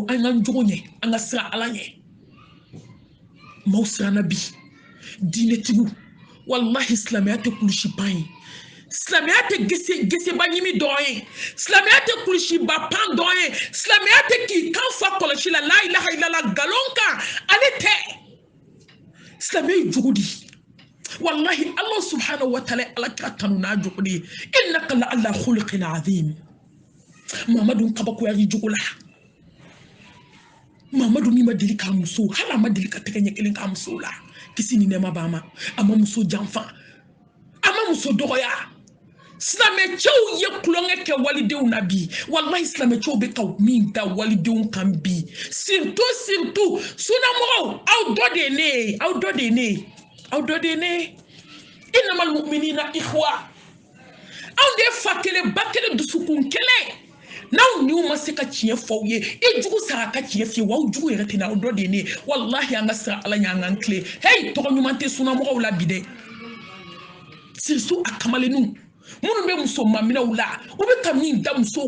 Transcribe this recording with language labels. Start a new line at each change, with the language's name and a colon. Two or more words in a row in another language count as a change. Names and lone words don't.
Bambara: an k'an jogo ɲɛ an ka sira ala ɲɛ maaw siranna bi diinɛtigiw wallahi silamɛya tɛ kulusi ban ye silamɛya tɛ geseba ɲimi dɔn ye silamɛya tɛ kulusiba pan dɔn ye silamɛya tɛ k'i kan fa kɔlɔsi la
Arabic: لا إله إلا الله
Bambara: galon kan ale tɛ silamɛ ye jogo di wallahi
Arabic: الله سبحانه وتعالى
Bambara: ala kira tanu n'a jogo di
Arabic: إنك لعلى خلق عظيم
Bambara: Mamadu kabakoya yi jogo la Mamadu mi ma deli k'a muso hala ma deli ka tɛgɛ ɲɛ kelen k'a muso la kisi ni nɛɛma b'a ma a ma muso janfa a ma muso dɔgɔya silamɛcɛw ye kulonkɛ kɛ walidenw na bi wallahi silamɛcɛw bɛ ka min da walidenw kan bi surtout sunamɔgɔw aw dɔ de ye ne ye aw dɔ de ye ne ye aw dɔ de ye ne ye
Arabic: إنما المؤمنون إخوة
Bambara: aw de ye fa kelen ba kelen dusukun kelen n'aw n'u ma se ka tiɲɛ fɔ aw ye i jugu sara ka tiɲɛ f'i ye wa aw jugu yɛrɛ tɛ na aw dɔ de ye ne ye wallahi an ka sira ala ɲɛ an k'an tilen hey tɔgɔ ɲuman tɛ sunamɔgɔw la bi dɛ surtout a kamalenninw minnu bɛ muso maminɛw la u bɛ ka min da musow